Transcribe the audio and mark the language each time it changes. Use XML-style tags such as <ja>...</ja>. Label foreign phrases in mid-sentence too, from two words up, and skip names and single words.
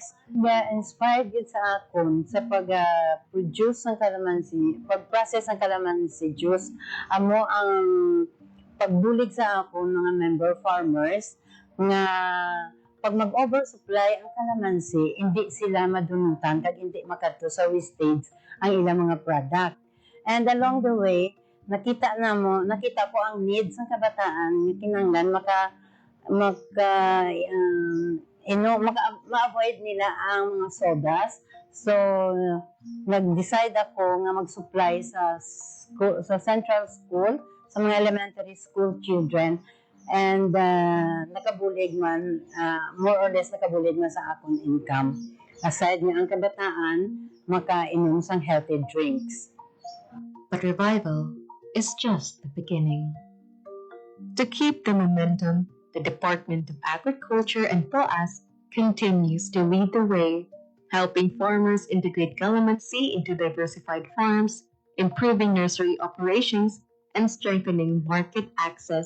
<hil>Inspired yun sa akon sa pag-produce ng calamansi, pag-process ng calamansi juice. Amo ang pagbulig sa akon mga</hil> <en>member farmers</en> <hil>nga pag mag-oversupply ang calamansi, hindi sila madunutan kag hindi makadto sa wastage ang ilang mga product.</hil> <en>And along the way,</en> <hil>nakita ko ang needs ng kabataan nga kinahanglan ma-avoid nila ang mga sodas. So, nag-decide ako nga mag-supply sa</hil> <en>central school,</en> <hil>sa mga</hil> <en>elementary school children.</en> <hil>And nakabulig man,</hil> <en>more or less</en> <hil>nakabulig man sa akong income. Aside nga ang kabataan, makainom sang</hil> <en>healthy drinks. But revival is just the beginning. To keep the momentum, the Department of Agriculture and POAS continues to lead the way, helping farmers integrate calamansi into diversified farms, improving nursery operations, and strengthening market access.</en>